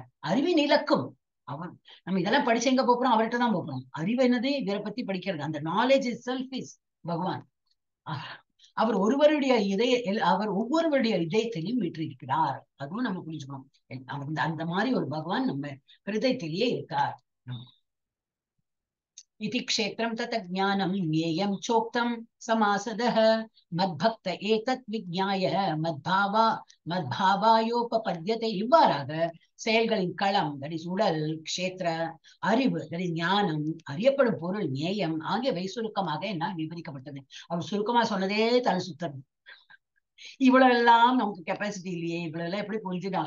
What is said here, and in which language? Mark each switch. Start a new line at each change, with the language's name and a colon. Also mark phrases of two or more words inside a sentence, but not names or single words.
Tamil: அறிவின் இலக்கும் அவன். நம்ம இதெல்லாம் படிச்சு எங்க போறோம்? அவர்கிட்ட தான் போறோம். அறிவு என்னது? இவரை பத்தி படிக்கிறது.
English: அந்த knowledge is self is பகவான்.
Tamil: அவர் ஒவ்வொருவருடைய இதயத்திலையும் வீற்றிருக்கிறார். அதுவும் நம்ம புரிஞ்சுக்கணும். அந்த மாதிரி ஒரு பகவான் நம்ம ஹிருதயத்திலேயே இருக்கார்.
Sanskrit: इति क्षेत्रं तत ज्ञानं ज्ञेयं चोक्तं समासदः मद्भक्त एतत् विज्ञाय மத்பாவாயோபபத்யத்தை.
Tamil: இவ்வாறாக செயல்களின் களம், உடல், க்ஷேத்திர, அறிவு, ஞானம், அறியப்படும் பொருள், நேயம் ஆகியவை சுருக்கமாக என்னால் விவரிக்கப்பட்டது. அவர் சுருக்கமா சொன்னதே தலை சுத்தம். இவ்வளவு எல்லாம் நமக்கு கெப்பாசிட்டி இல்லையே, இவ்வளவு எல்லாம் எப்படி புரிஞ்சுதான்?